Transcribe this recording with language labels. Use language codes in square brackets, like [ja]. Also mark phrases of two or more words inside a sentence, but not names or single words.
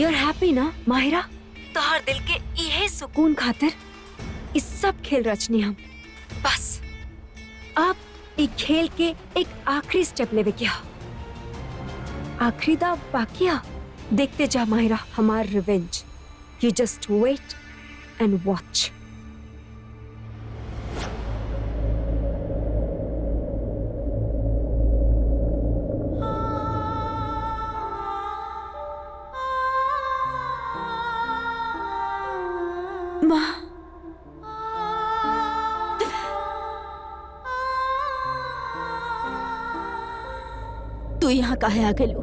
[en] you are happy ना माहिरा? [bho] तोहर दिल के यही सुकून खातिर इस सब खेल रचनी हम। बस अब एक खेल के एक आखिरी स्टेप लेवे क्या, आखिरी दाव बाकी है। देखते जा माहिरा हमार रिवेंज। [en] you just wait and watch. [bho] माँ, तू यहाँ काहे आ गेलू?